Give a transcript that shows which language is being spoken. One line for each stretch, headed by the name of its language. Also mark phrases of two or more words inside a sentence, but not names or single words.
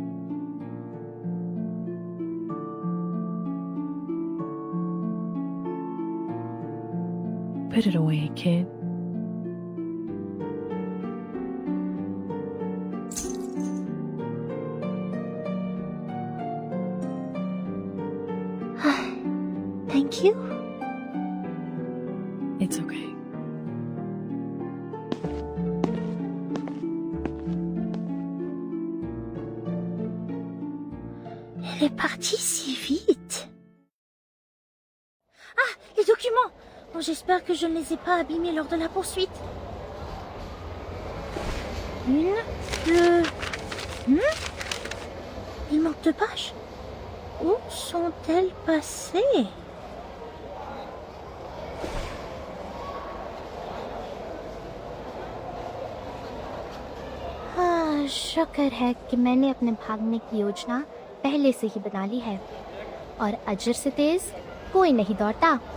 English: Put it away, kid. Thank you. It's okay.
French: Elle est partie si vite. Ah, les documents. Bon, j'espère que je ne les ai pas abîmés lors de la poursuite. Une, deux... Il manque 2 pages. Où sont-elles passées?
Hindi: हाँ, शुक्र है कि मैंने अपने भागने की योजना पहले से ही बना ली है और अजर से तेज कोई नहीं दौड़ता।